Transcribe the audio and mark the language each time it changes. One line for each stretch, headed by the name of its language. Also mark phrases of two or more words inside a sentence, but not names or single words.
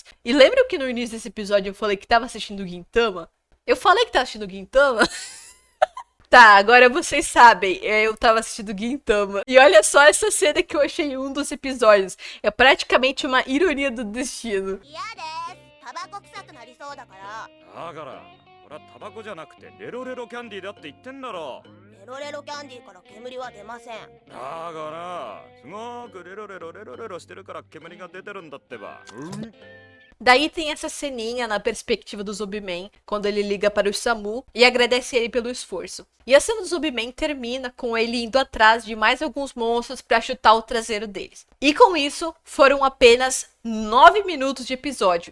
Portuguese: E lembra que no início desse episódio eu falei que tava assistindo Gintama? Eu falei que tava assistindo Gintama? Tá, agora vocês sabem, eu tava assistindo Gintama. E olha só essa cena que eu achei em um dos episódios. É praticamente uma ironia do destino.
Japanese: だから、これはタバコじゃなくてレロレロキャンディーだって言ってんだろ。レロレロキャンディーから煙は出ません。だから、すごくレロレロレロレロしてるから煙が出てるんだってば。
Portuguese: Daí tem essa ceninha na perspectiva do Zumbi-Man, quando ele liga para o SAMU e agradece ele pelo esforço. E a cena do Zumbi-Man termina com ele indo atrás de mais alguns monstros para chutar o traseiro deles. E com isso, foram apenas 9 minutos de episódio.